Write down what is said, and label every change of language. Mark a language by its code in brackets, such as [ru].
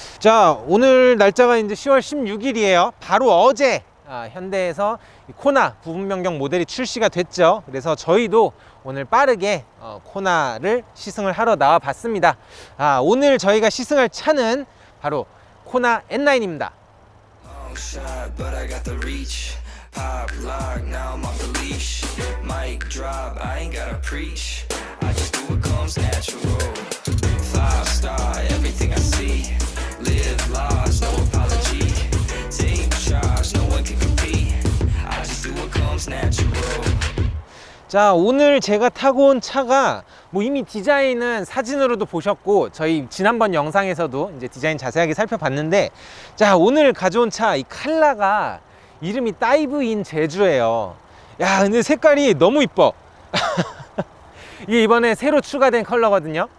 [ko] 자, 오늘 날짜가 이제 10월 16일이에요 바로 어제 현대에서 코나 부분 변경 모델이 출시가 됐죠. 그래서 저희도 오늘 빠르게 코나를 시승을 하러 나와 봤습니다. 오늘 저희가 시승할 차는 바로 코나 N9입니다. [en] Pop lock, now I'm off the leash. Mic drop, I ain't gotta preach. I just do what comes natural. 5-star, everything I see. Live large, no apology. Take charge, no one can compete. I just do what comes natural. [ko] 자, 오늘 제가 타고 온 차가 뭐 이미 디자인은 사진으로도 보셨고 저희 지난번 영상에서도 이제 디자인 자세하게 살펴봤는데, 자, 오늘 가져온 차 이 칼라가 이름이 다이브 인 제주예요. 야, 근데 색깔이 너무 이뻐. 이게 이번에 새로 추가된 컬러거든요.